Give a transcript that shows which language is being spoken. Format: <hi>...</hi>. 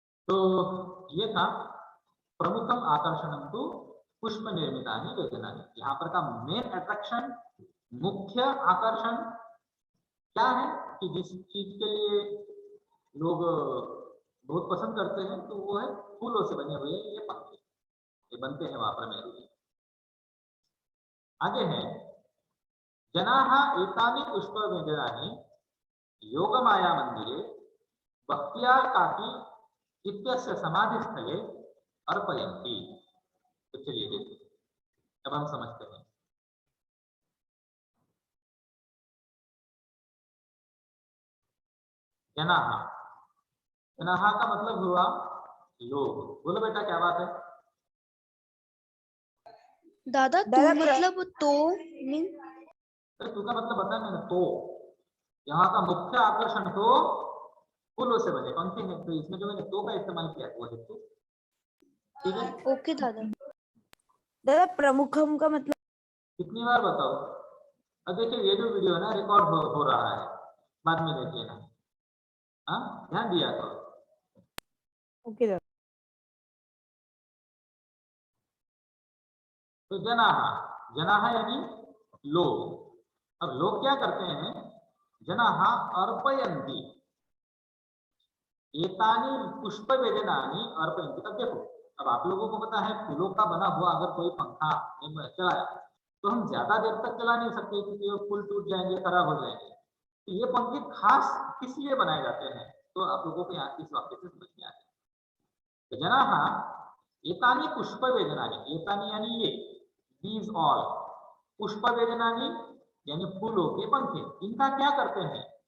<hi>तो ये था</hi> <sa>प्रमुखम आकर्षणम तो पुष्प निर्मितानि व्यजनानि।</sa> <hi>यहाँ पर का मेन अट्रैक्शन, मुख्य आकर्षण क्या है कि जिस चीज के लिए लोग बहुत पसंद करते हैं, तो वो है फूलों से बने हुए ये पंखे, ये बनते हैं वहां पर मेहरौली।</hi> <sa>आगे है जनाः एतानि पुष्प व्यजनानि योगमाया मंदिरे भक्त्या काकी इत्यस्य समाधि स्थले अर्पयन्ति।</sa> <hi>तो चलिए देखिए, अब हम समझते हैं। जनाः, जनाः का मतलब हुआ लोग। बोलो बेटा क्या बात है? दादा तू मतलब तो मीन, अरे तू का मतलब बताया मैंने, तो यहाँ का मुख्य आकर्षण तो फूलों से बने पंखे हैं, तो इसमें जो मैंने तो का इस्तेमाल किया है वो हेतु। ठीक है, ओके दादा। दादा प्रमुखम का मतलब कितनी बार बताओ? अब देखिए ये जो वीडियो है ना रिकॉर्ड हो रहा है, बाद में देख लेना। हाँ, ध्यान दिया करो। ओके दादा। तो जनाहा, जनाहा यानी लोग। अब लोग क्या करते हैं?</hi> <sa>जनाहा अर्पयन्ति एतानि पुष्प वेदनानि अर्पयन्ति।</sa> <hi>अब देखो, अब आप लोगों को पता है फूलों का बना हुआ अगर कोई पंखा चलाया तो हम ज्यादा देर तक चला नहीं सकते क्योंकि वो फूल टूट जाएंगे, खराब हो जाएंगे। तो ये पंखे खास किस लिए बनाए जाते हैं? तो आप लोगों को यहाँ इस वाक्य से समझ में आ जाए।</hi> <sa>तो जनाहा एतानि पुष्प वेदनानि, एतानि</sa> <hi>यानी ये, दीज ऑल, पुष्प वेदनानि यानी फूलों के पंखे, इनका क्या करते हैं?</hi>